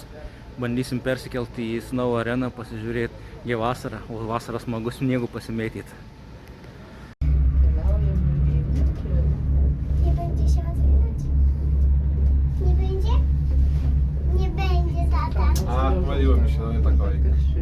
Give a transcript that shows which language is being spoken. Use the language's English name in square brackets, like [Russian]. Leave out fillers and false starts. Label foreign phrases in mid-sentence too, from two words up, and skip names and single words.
[Lithuanian] Bandysim persikelti į Snow areną, pasižiūrėti į vasarą, o vasarą smagu sniegu pasimėtyti. [Polish] Nie będzie się otwierać? Nie będzie? Nie będzie, tata. A, pomyliło mi się, no nie tak kolejka.